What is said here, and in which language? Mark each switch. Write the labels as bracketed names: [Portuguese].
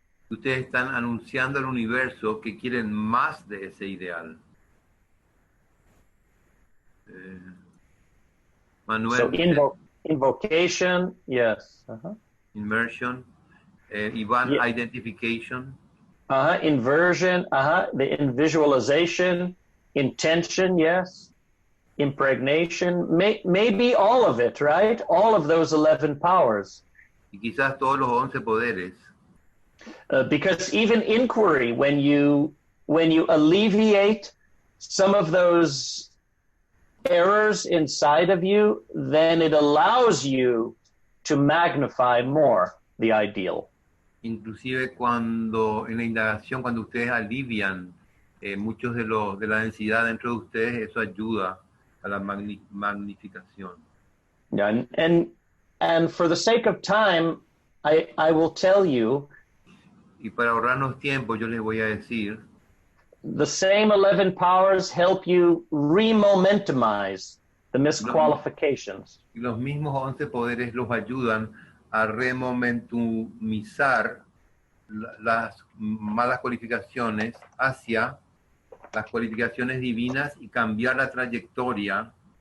[Spanish] Ustedes están anunciando al universo que quieren más de ese ideal. Manuel. [English] So invocation, yes. Immersion. Iván, Yeah. Identification. Inversion, the visualization, intention, yes. Impregnation, maybe all of it, right? All of those 11 powers. [Spanish] Y quizás todos los 11 poderes. [English] Because even inquiry, when you alleviate some of those errors inside of you, then it allows you to magnify more the ideal. [Spanish] Inclusive cuando en la indagación, cuando ustedes alivian muchos de la densidad dentro de ustedes, eso ayuda a la magnificación. [English] Yeah, and for the sake of time, I will tell you. [Spanish] Y para ahorrarnos tiempo, yo les voy a decir. [English] The same 11 powers help you remomentumize the misqualifications. [Spanish] Y los mismos 11 poderes los ayudan a remomentumizar las malas cualificaciones hacia las cualificaciones divinas y cambiar la trayectoria